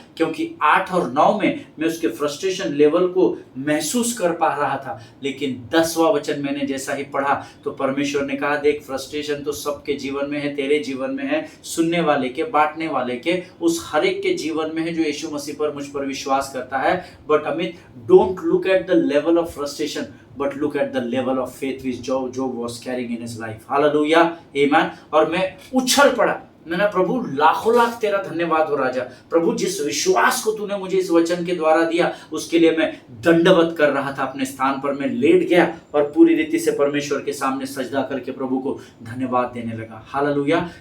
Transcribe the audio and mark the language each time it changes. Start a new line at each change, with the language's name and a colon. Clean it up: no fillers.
Hindi: क्योंकि 8 और 9 में मैं उसके फ्रस्ट्रेशन लेवल को महसूस कर पा रहा था, लेकिन 10वां वचन मैंने जैसा ही पढ़ा तो परमेश्वर ने कहा, देख फ्रस्ट्रेशन तो सबके जीवन में है, तेरे जीवन में है, सुनने वाले के, बांटने वाले के, उस हर एक के जीवन में है जो यीशु मसीह पर, मुझ पर विश्वास करता है।
English: But Amit, don't look at the level of frustration, but look at the level of faith which Job was carrying in his life। Hallelujah, amen।
Hindi: और मैं उछल पड़ा, मैंने, प्रभु लाखों लाख तेरा धन्यवाद हो राजा, प्रभु जिस विश्वास को तूने मुझे इस वचन के द्वारा दिया उसके लिए मैं दंडवत कर रहा था। अपने स्थान पर मैं लेट गया और पूरी रीति से परमेश्वर के सामने सजदा करके प्रभु को धन्यवाद देने लगा। हालेलुया।